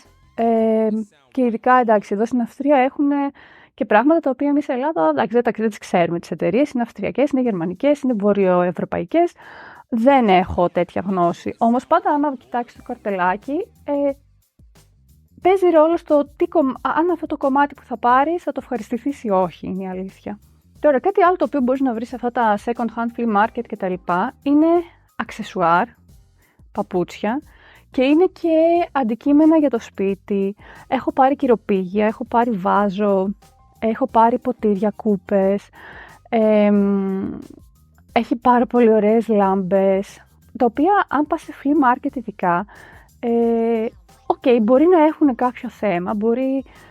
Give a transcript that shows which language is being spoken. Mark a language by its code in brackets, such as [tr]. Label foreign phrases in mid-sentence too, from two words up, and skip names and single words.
[el] Και ειδικά, εντάξει, εδώ στην Αυστρία έχουν και πράγματα τα οποία εμείς στην Ελλάδα, εντάξει, δεν τις ξέρουμε τις εταιρείες, είναι αυστριακές, είναι γερμανικές, είναι βορειοευρωπαϊκές. Δεν έχω τέτοια γνώση. Όμως πάντα άμα κοιτάξεις το καρτελάκι, παίζει ρόλο στο αν αυτό το κομμάτι που θα πάρεις θα το ευχαριστηθείς ή όχι, είναι η αλήθεια. Τώρα, κάτι άλλο το οποίο μπορείς να βρεις σε αυτά τα [en] second hand flea market [el] κτλ. Είναι αξεσουάρ, παπούτσια και είναι και αντικείμενα για το σπίτι. Έχω πάρει κυροπήγια, έχω πάρει βάζο, έχω πάρει ποτήρια, κούπες, έχει πάρα πολύ ωραίες λάμπες, τα οποία αν πας σε [en] flea market [el] ειδικά, μπορεί να έχουν κάποιο θέμα, μπορεί